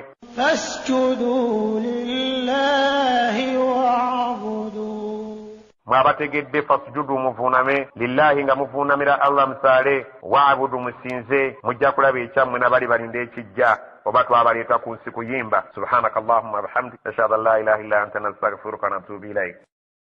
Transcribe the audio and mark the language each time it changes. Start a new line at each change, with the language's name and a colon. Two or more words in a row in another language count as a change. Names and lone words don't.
Arabic: فاسجدوا لله واعبدوا
Ganda: mwabategedde fasjudu muvuuname lillahi nga muvuunamira Allah musaale wa'budu musinze mujja kulaba ekyammwe n'abali balinda ekijja oba twabaleeta ku nsi kuyimba
Arabic: سبحانك اللهم وبحمدك أشهد أن لا إله إلا أنت أستغفرك وأتوب إليك